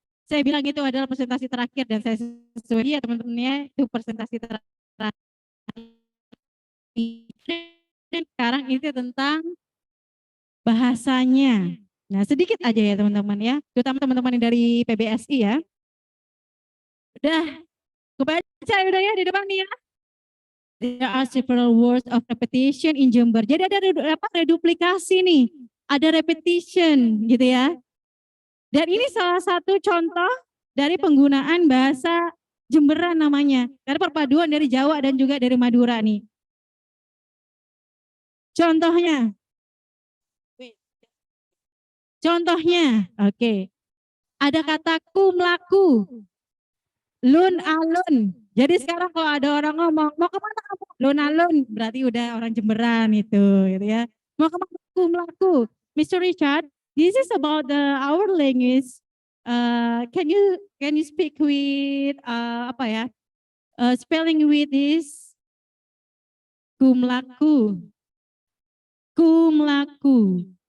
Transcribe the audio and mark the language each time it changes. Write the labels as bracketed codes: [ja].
[id] Saya bilang itu adalah presentasi terakhir dan saya sesuai ya teman-temannya itu presentasi terakhir. Dan sekarang itu tentang bahasanya. Nah, sedikit aja ya teman-teman ya, terutama teman-teman yang dari PBSI ya. Udah, kebaca udah ya di depan nih ya. [en] There are several words of repetition in Jember. [id] Jadi ada reduplikasi nih, ada repetition gitu ya. Dan ini salah satu contoh dari penggunaan bahasa Jemberan namanya. Karena perpaduan dari Jawa dan juga dari Madura nih. Contohnya, oke. Ada kata kumlaku, lun alun. Jadi sekarang kalau ada orang ngomong, mau kemana kamu? Lun alun, berarti udah orang Jemberan itu, gitu ya. Mau kemana kumlaku? Mr. [en] Richard, this is about our language. Can you speak with [id] apa ya? [en] Spelling with this kumlaku. Kumlaku.